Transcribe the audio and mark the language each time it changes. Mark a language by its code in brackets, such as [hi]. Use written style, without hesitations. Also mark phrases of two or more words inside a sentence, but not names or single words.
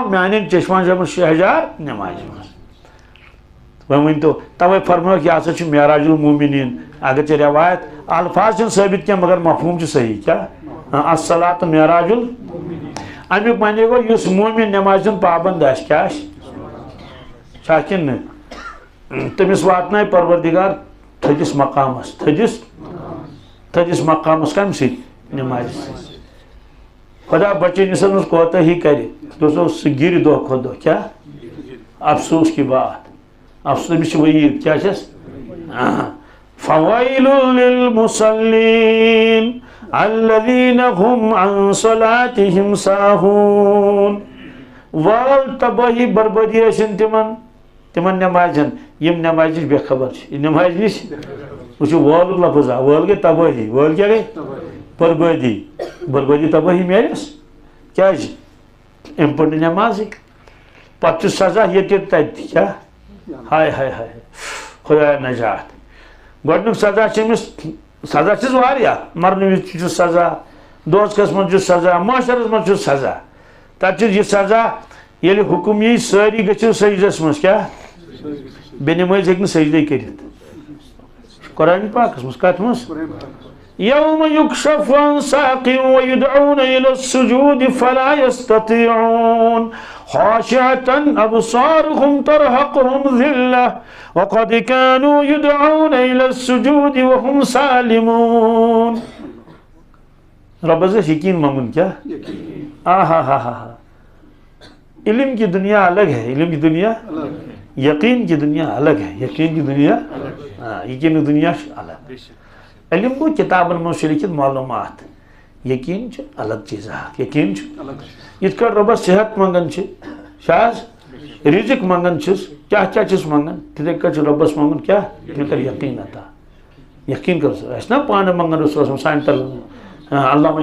[ks] میانٮ۪ن چشمن منٛز شہجار نٮ۪مازِ منٛز وۄنۍ ؤنۍتو توے فرمووُکھ یہِ ہسا چھُ [ar] معراج المومنیٖن [ks] اگرچہِ روایت الفاظ چھِنہٕ ثٲبت کینٛہہ مگر مفہوٗم چھُ صحیح کیٛاہ [ar] الصلاۃ معراج [ks] امیُک معنی گوٚو یُس مومِن نٮ۪مازِ ہُنٛد پابنٛد آسہِ کیٛاہ آسہِ چھا کِنہٕ نہٕ تٔمِس واتنایہِ پروردِگار تھٔدِس مقامس مقامس کمہِ سۭتۍ نٮ۪مازِ سۭتۍ خۄدا بچٲنِس منٛز کوتاہی کرِ سُہ گِرِ دۄہ کھۄتہٕ دۄہ کیٛاہ [ur] افسوس کی بات [ks] افسوس تٔمِس چھِ وعیٖد کیٛاہ چھس فویل [ar] للمصلین الذین هم عن صلاتهم ساہون [ks] وال تباہی بربٲدی ٲسِن تِمن نٮ۪مازٮ۪ن یِم نٮ۪مازِ نِش بے خبر چھِ یہِ نٮ۪مازِ نِش وٕچھِو وٲلُک لفظ آو وٲل گٔے تبٲہی وٲل کیٛاہ گٔے بربٲدی تبٲہی میلٮ۪س کیٛازِ أمۍ پٔر نہٕ نٮ۪مازٕے پتہٕ چھُ سزا ییٚتہِ تَتہِ کیٛاہ ہاے ہاے ہاے خۄدایا نجات گۄڈنیُک سزا چھِ أمِس سزا چھِس واریاہ مرنہٕ وِزِ تہِ چھُ سزا دوزخس منٛز چھُ سزا معاشرس منٛز چھُ سزا تتہِ چھُ یہِ سزا ییٚلہِ حُکُم یی سٲری گٔژھِو سجدس منٛز کیٛاہ بے نٮ۪مٲزۍ ہیٚکہِ نہٕ سجدے کٔرِتھ قرآنِ پاکس منٛز کتھ منٛز [ar] یوم یُکشف عن ساق ویدعون الى السجود فلا يستطيعون خاشعة ابصارهم ترهقهم ذلة وقد كانوا يدعون الى السجود وهم سالمون [ks] ربس گژھِ یقین منگُن کیٛاہ [ur] ہا ہا ہا علم کی دنیا الگ ہے علم کی دنیا یقین کی دنیا الگ ہے یقین کی دنیا یقین کی دنیا الگ [ks] علم گوٚو کِتابن منٛز چھُ لیکھِتھ معلوٗمات یقین چھُ الگ چیٖز اکھ یقین چھُ یِتھ کٲٹھۍ رۄبس صحت منٛگان چھِ حظ رِزق منٛگان چھِس کیٛاہ کیٛاہ چھِس منٛگان تِتھَے کٲٹھۍ چھُ رۄبس منٛگُن کیٛاہ مےٚ کر یقیٖن عطا یقیٖن کر سا اَسہِ نا پانہٕ منٛگان رسوٗلس سانہِ طرفہٕ اللہُمہ